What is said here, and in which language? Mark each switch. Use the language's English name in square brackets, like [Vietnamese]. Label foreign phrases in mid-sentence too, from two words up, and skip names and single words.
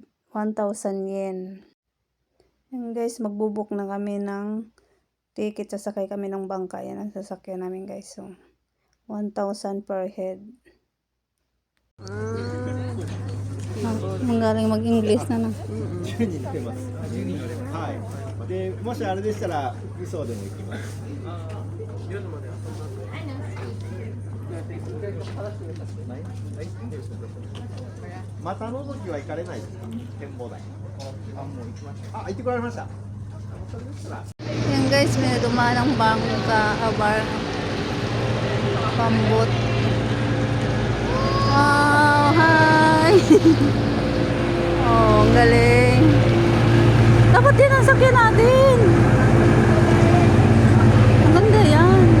[Filipino] 1,000 yen. Yan guys, magbubuk na kami ng ticket. Sasakay kami ng bangka. Yan ang sasakyan namin guys. So, 1,000 per head. Ang galing mag-English na na. [Japanese] はい。で、もしあれでしたら、磯でも行きます。またのぞきは行かれないですか？展望台。あ、もう行きました。あ、行ってこられました。それでしたら。 [Filipino] Yan guys, may dumaan ng bangka, pambot. Wow, hi! Oh, ang galing. Dapat din ang sakyan natin. Ang ganda yan.